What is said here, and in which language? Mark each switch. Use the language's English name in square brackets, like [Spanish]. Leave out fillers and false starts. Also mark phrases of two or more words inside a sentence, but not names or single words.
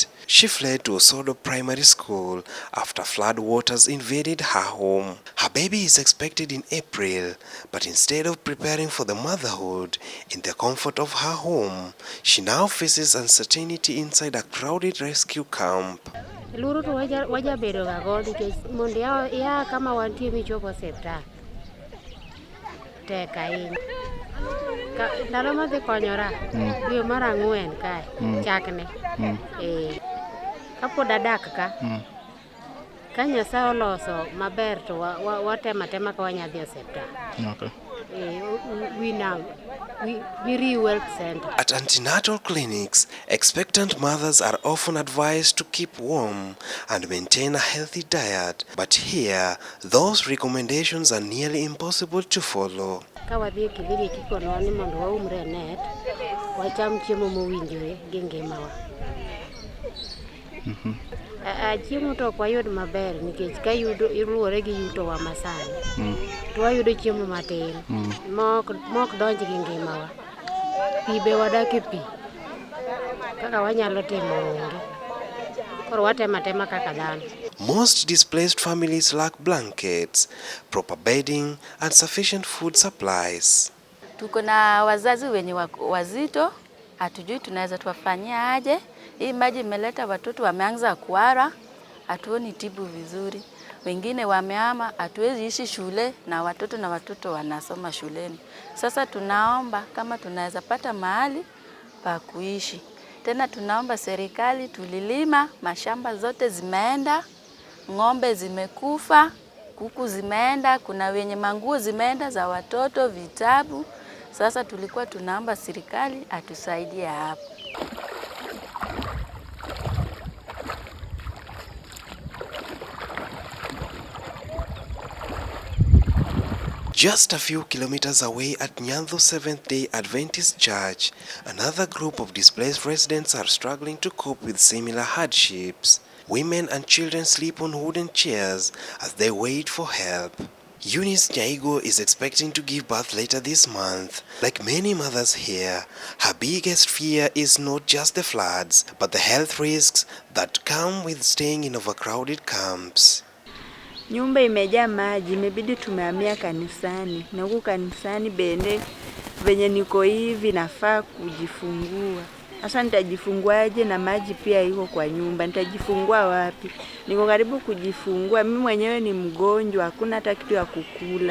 [English] She fled to Osodo Primary School after flood waters invaded her home. Her baby is expected in April, but instead of preparing for the motherhood in the comfort of her home, she now faces uncertainty inside a crowded rescue camp. [Luo (Kenya and Tanzania)] Kapo dadak ka kanya sa oloso maber to watema ka wanyadhi osiptal. [English] Okay. We re-wealth center. At antenatal clinics, expectant mothers are often advised to keep warm and maintain a healthy diet, but here those recommendations are nearly impossible to follow. [Luo (Kenya and Tanzania)] Kawadhi kidhi kikono ni mondo waumre net wacham chiemo mowinjore gi ngimawa. Chiemo to ok wayud maber nikech ka iluwore gi yuto wa masani. To wayudo chiemo matin. Mok donj gi ngimawa. Pi be wadak e pi. Kaka wanyalo timo onge. Koro watema kaka dhano. [English] Most displaced families lack blankets, proper bedding, and sufficient food supplies. [Swahili] Tuko na wazazi wenye wazito, hatujui tunaweza tuwafanyia aje. Hii maji imeleta watoto wameanza kuhara, hatuoni tibu vizuri. Wengine wamehama, hatuwezi ishi shule na watoto wanasoma shuleni. Sasa tunaomba kama tunaweza pata mahali pa kuishi. Tena tunaomba serikali, tulilima, mashamba zote zimeenda, ng'ombe zimekufa, kuku zimeenda, kuna wenye manguo zimeenda za watoto, vitabu. Sasa tulikuwa tunaomba serikali atusaidie hapo. [English] Just a few kilometers away at Nyandho Seventh-day Adventist Church, another group of displaced residents are struggling to cope with similar hardships. Women and children sleep on wooden chairs as they wait for help. Eunice Nyaigo is expecting to give birth later this month. Like many mothers here, her biggest fear is not just the floods, but the health risks that come with staying in overcrowded camps. [Swahili] Nyumba imejaa maji, imebidi tumehamia kanisani. Na huko kanisani bende venye niko hivi nafaa kujifungua. Sasa nitajifunguaje na maji pia iko kwa nyumba? Nitajifungua wapi? Niko karibu kujifungua. Mimi mwenyewe ni mgonjwa, hakuna hata kitu ya kukula.